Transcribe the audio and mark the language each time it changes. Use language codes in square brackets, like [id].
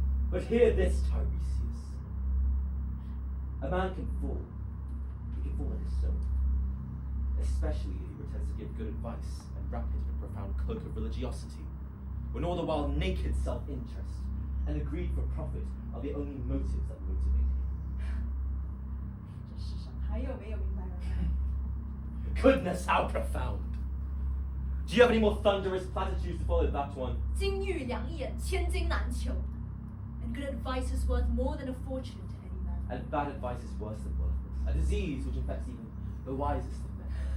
[en] But hear this, Teiresias. A man can fall. He can fall like a stone. Especially if he pretends to give good advice and wrap it in a profound cloak of religiosity, when all the while naked self-interest and a greed for profit are the only motives that motivate him. [zh] 这世上还有没有明白人？ [en] Goodness, how profound! Do you have any more thunderous platitudes to follow that one? [zh] 金玉良言，千金难求。 [en] And good advice is worth more than a fortune to any man. And bad advice is worse than worthless. A disease which infects even the wisest of men.